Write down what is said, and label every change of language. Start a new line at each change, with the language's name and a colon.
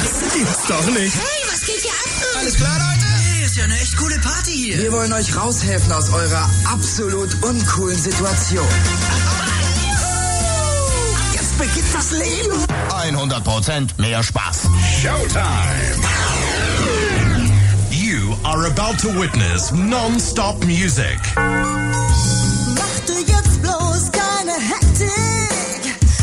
German: Das gibt's doch nicht. Hey, was geht hier an? Alles klar, Leute? Ist ja eine echt coole Party hier. Wir wollen euch raushelfen aus eurer absolut uncoolen Situation. Jetzt beginnt das Leben. 100% mehr Spaß. Showtime.
English: You are about to witness non-stop music.
German: Mach du jetzt bloß keine Hektik.